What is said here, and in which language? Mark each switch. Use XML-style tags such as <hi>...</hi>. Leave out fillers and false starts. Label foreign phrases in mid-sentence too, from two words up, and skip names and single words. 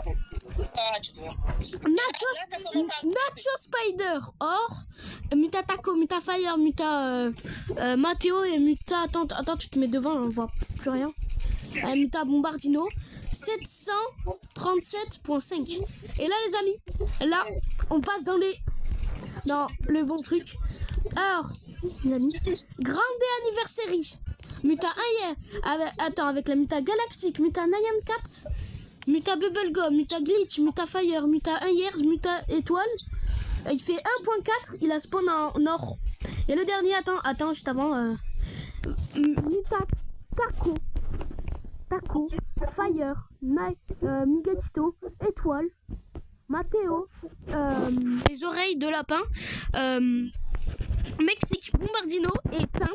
<fr>Nacho Spider or Muta Taco, Muta Fire, Muta Matteo et Muta... Attends, tu te mets devant, on voit plus rien. Muta Bombardino, 737.5. Et là les amis, là on passe dans le bon truc. Alors les amis, grande anniversary, Muta Ayer, avec la Muta Galactique, Muta Nyan 4, Muta Bubblegum, Muta Glitch, Muta Fire, Muta 1 years, Muta Étoile. Il fait 1.4, il a spawn en or. Et le dernier, attends, juste avant, Muta Taco, Fire, Migatito, Étoile, Matteo, les oreilles de lapin, Mexique, Bombardino et Pain.</fr>